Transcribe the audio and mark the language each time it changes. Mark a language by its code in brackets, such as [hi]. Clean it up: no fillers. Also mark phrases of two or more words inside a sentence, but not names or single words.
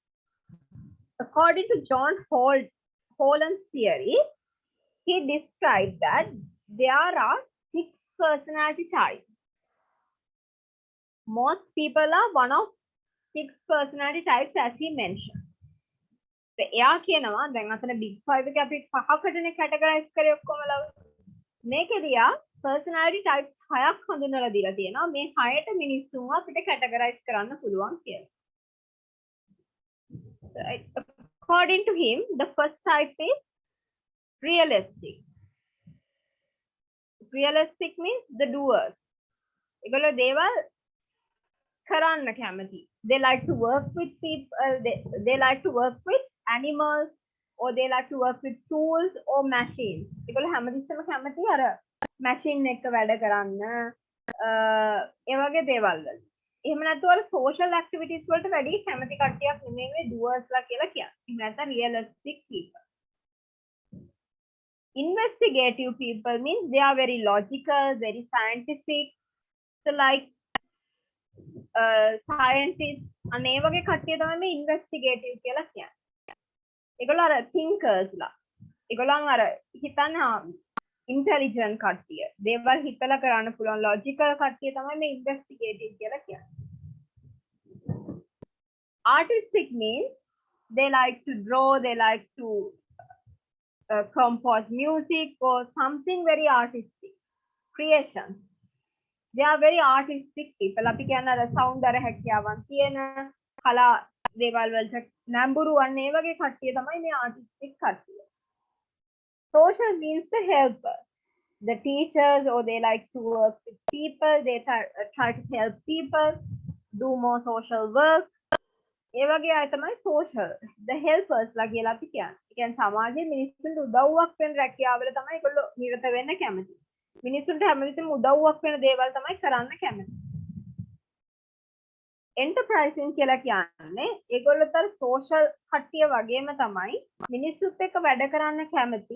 [en] According to Holland's theory, he described that there are 6 personality types. Most people are one of 6 personality types as he mentioned. [si] එයා කියනවා දැන් අතන big 5 එක අපි පහකටනේ කැටගරයිස් කරේ ඔක්කොම මේකෙදී යා [en] personality types [si] 6ක් හඳුන්වලා දීලා තියෙනවා මේ 6ට මිනිස්සුන්ව අපිට කැටගරයිස් කරන්න පුළුවන් කියලා. [en] According to him, the first type is realistic. Realistic means the doers. [si] ඒගොල්ලෝ දේවල් කරන්න කැමති. [en] They like to work with people, they like to work with animals, or they like to work with tools or machines. [si] ඒගොල්ලෝ හැමතිස්සෙම කැමති අර machine එක වැඩ කරන්න ඒ වගේ දේවල් වල. එහෙම නැත්නම් අර [en] social activities [si] වලට වැඩි කැමති කට්ටියක් නෙමෙයි මේ doers ලා කියලා කියන්නේ. එහෙම නැත්නම් [en] realistic people. Investigative people means they are very logical, very scientific. So like scientists [si] අනේ වගේ කට්ටිය තමයි මේ ඉන්වෙස්ටිගේටිව් කියලා කියන්නේ. ඒගොල්ලෝ අර thinkers ලා. ඒගොල්ලන් අර හිතන්න ඉන්ටෙලිජන්ට් කට්ටිය. දේවල් හිතලා කරන්න පුළුවන් ලොජිකල් කට්ටිය තමයි මේ ඉන්වෙස්ටිගේටිව් කියලා කියන්නේ. [en] Artistic means they like to draw, they like to compose music or something very artistic. Creation. They are very artistic people. [si] අපි කියන අර සෞන්දර්ය හැකියාවන් තියෙන කලා දේවල් වලට නැඹුරු වන්නේ ඒ වගේ කට්ටිය තමයි මේ artistic කට්ටිය. [en] Social means the helpers. The teachers, or they like to work with people, they try to help people, do more social work. [si] ඒ වගේ අය තමයි social. [en] The helpers [si] ලා කියලා අපි කියන්නේ. ඒ කියන්නේ සමාජයේ මිනිස්සුන්ට උදව්වක් වෙන රැකියාවල තමයි ඒගොල්ලෝ නිරත වෙන්න කැමති. මිනිස්සුන්ට හැමතිස්සෙම උදව්වක් වෙන දේවල් තමයි කරන්න කැමති. Enterprising කියලා කියන්නේ ඒගොල්ලෝතර social කට්ටිය වගේම තමයි මිනිස්සුත් එක්ක වැඩ කරන්න කැමති.